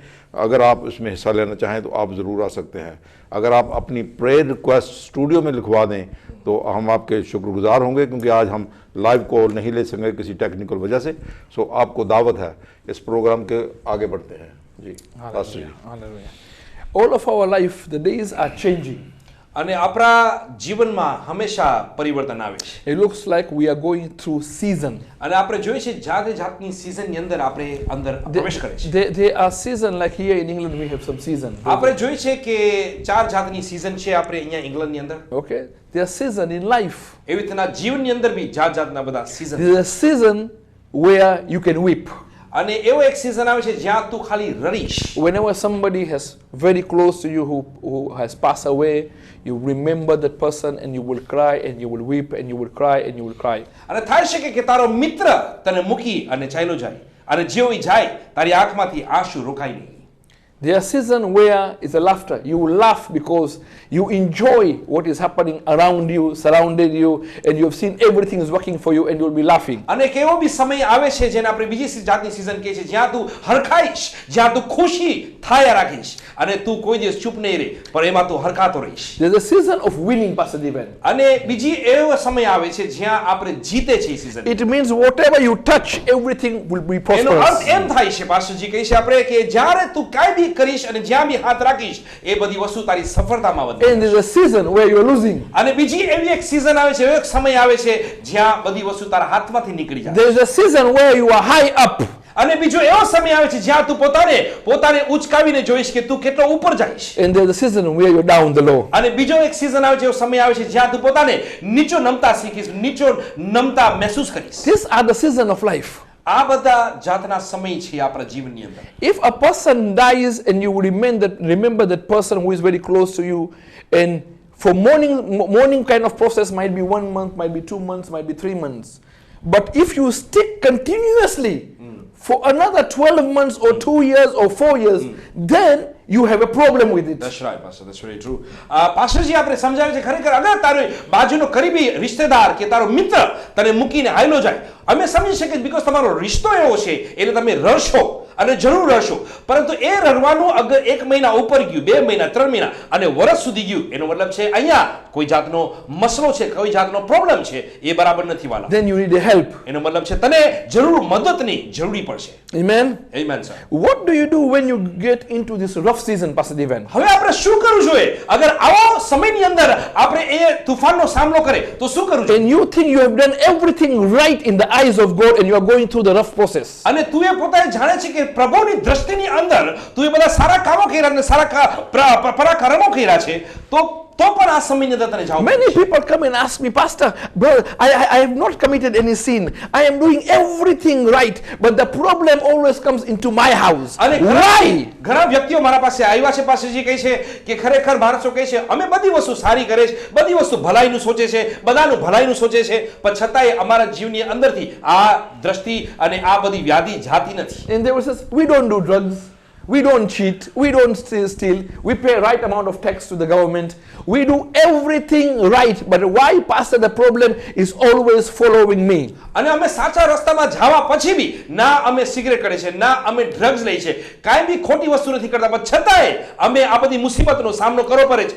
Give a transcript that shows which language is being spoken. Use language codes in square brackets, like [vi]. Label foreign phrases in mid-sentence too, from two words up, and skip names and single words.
[hi] अगर आप इसमें हिस्सा लेना चाहें तो आप ज़रूर आ सकते हैं। अगर आप अपनी [en] prayer request [hi] स्टूडियो में लिखवा दें तो हम आपके शुक्रगुजार होंगे, क्योंकि आज हम [en] live call [hi] नहीं ले सकेंगे किसी टेक्निकल वजह से। सो आपको दावत है इस प्रोग्राम के आगे बढ़ते हैं जी। पास्टर जी। [en] Hallelujah. All of our life, the days are changing. [gu] અને આપણા જીવનમાં હંમેશા પરિવર્તન આવે છે. [en] It looks like we are going through season. [gu] અને આપણે જોઈએ છે જાતે જાતની સિઝનની અંદર આપણે અંદર પ્રવેશ કરે છે. [en] There are season, like here in England we have some season. [gu] આપણે જોઈએ છે કે 4 જાતની સિઝન છે આપણે અહીંયા ઇંગ્લેન્ડની અંદર. [en] Okay, there are season in life. [gu] એવી રીતના જીવનની અંદર બી જાતના બધા સિઝન. [en] There is a season where you can weep. [gu] અને એવો એક સિઝન આવે છે જ્યાં તું ખાલી રડીશ. [en] Whenever somebody has very close to you who has passed away, you remember that person and you will cry and you will weep and you will cry and you will cry. [gu] અને થાય છે કે તારો મિત્ર તને મૂકી અને ચાલ્યો જાય અને જેવો ઈ જાય તારી આંખમાંથી આંસુ રોકાય નહીં. [en] There are seasons where it's a laughter. You will laugh because you enjoy what is happening around you, surrounded you, and you have seen everything is working for you and you will be laughing. [gu] અને એક એવો બી સમય આવે છે જેને આપણે બીજી જાતની સિઝન કહે છે જ્યાં તું હરખાઈશ, જ્યાં તું ખુશી થાયા રાખીશ અને તું કોઈ દિવસ ચૂપ નહીં રહે, પણ એમાં તું હરખાતો રહીશ. [en] There's a season of winning, Pastor Devan. [gu] અને બીજી એવો સમય આવે છે જ્યાં આપણે જીતે છે એ સિઝન. [en] It means whatever you touch, everything will be [gu] એનો અર્થ [en] prosperous. [gu] એમ થાય છે પાસ્ટરજી કહે છે આપણે કે જ્યારે તું કાંઈ બી કરીશ અને જ્યાં બી હાથ રાખીશ એ બધી વસ્તુ તારી સફળતામાં વધે. [en] And there's a season where you're losing. [gu] અને બીજી એવી એક સિઝન આવે છે, એવો એક સમય આવે છે જ્યાં બધી વસ્તુ તારા હાથમાંથી નીકળી જાય. [en] There's a season where you are high up. [gu] અને બીજો એવો સમય આવે છે જ્યાં તું પોતાને ઉચકાવીને જોઈશ કે તું કેટલો ઉપર જઈશ. [en] And there's a season where you're down the low. [gu] અને બીજો એક સિઝન આવે છે, એવો સમય આવે છે જ્યાં તું પોતાને નીચો નમતા શીખીશ, નીચો નમતા મહેસૂસ કરીશ. [en] These are the season of life. [gu] આ બધા જાતના સમય છે આપણા જીવનની અંદર. [en] If a person dies and you remember that person who is very close to you, and for mourning kind of process might be 1 month, might be 2 months, might be 3 months. But if you stick continuously for another 12 months or 2 years or 4 years, then you have a problem with it. That's right, Pastor. That's very true. [gu] પાસ્ટરજી આપણે સમજાવે છે ખરેખર અગર તારો બાજુનો કરીબી રિશ્તેદાર કે તારો મિત્ર તને મૂકીને હાલ્યો જાય, અમે સમજી શકીએ બીકોઝ તમારો રિશ્તો એવો છે એટલે તમે રડશો અને જરૂર રડશો, પરંતુ એ રડવાનું અગર 1 મહિના ઉપર ગયું, 2 મહિના, 3 મહિના અને વર્ષ સુધી ગયું, એનો મતલબ છે અહીંયા કોઈ જાતનો મસલો છે, કોઈ જાતનો પ્રોબ્લેમ છે, એ બરાબર નથી વાલા. [en] Then you need a help. [gu] એનો મતલબ છે તને જરૂર મદદની જરૂરી પડશે. [en] Amen. Amen, sir. What do you do when you get into this rough season, Pastor Devan? [gu] હવે આપણે શું કરવું જોઈએ અગર આવો સમયની અંદર આપણે એ તુફાનનો સામનો કરે તો શું કરવું જોઈએ? [en] And you think you have done everything right in the eyes of God and you are going through the rough process. [gu] અને તું એ પોતાને જાણે છે કે પ્રભુની દ્રષ્ટિની અંદર તું એ બધા સારા કામો કર્યા અને સારા પરાક્રમો કર્યા છે તો પણ આ સમયની અંદર તને જાવ. [en] Many people come and ask me, Pastor, brother, I have not committed any sin. I am doing everything right, but the problem always comes into my house. [gu] અને [en] Why? [gu] ઘણા વ્યક્તિઓ મારા પાસે આવ્યા છે, પાસ્ટરજી કહે છે કે ખરેખર માણસો કહે છે અમે બધી વસ્તુ સારી કરે છે, બધી વસ્તુ ભલાઈનું સોચે છે, બધાનું ભલાઈનું સોચે છે, પણ છતાંય અમારા જીવનની અંદરથી આ દ્રષ્ટિ અને આ બધી વ્યાધિ જાતી નથી. [en] And they will say, we don't do drugs, we don't cheat, we don't steal, we pay right amount of tax to the government, we do everything right, but why, Pastor, the problem is always following me? [gu] અને અમે સાચા રસ્તામાં જવા પછી બી ના અમે સિગરેટ કરે છે, ના અમે ડ્રગ્સ લઈ છે, કાંઈ બી ખોટી વસ્તુ નથી કરતા, પણ છતાંય અમે આ બધી મુસીબતનો સામનો કરવો પડે છે.